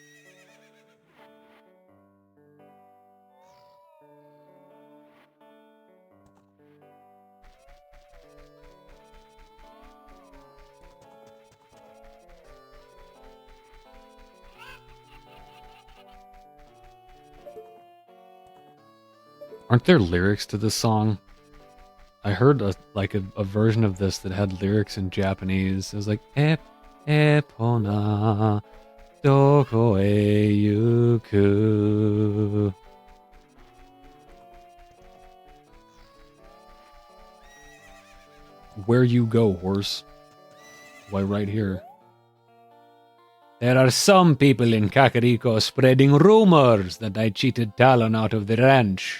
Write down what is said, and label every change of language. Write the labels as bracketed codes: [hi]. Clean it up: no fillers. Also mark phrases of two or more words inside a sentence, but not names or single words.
[en] Aren't there lyrics to this song? I heard a version of this that had lyrics in Japanese. It was like Epona [ja] doko e yuku. [en] Where you go, horse? Why, right here. There are some people in Kakariko spreading rumors that I cheated Talon out of the ranch.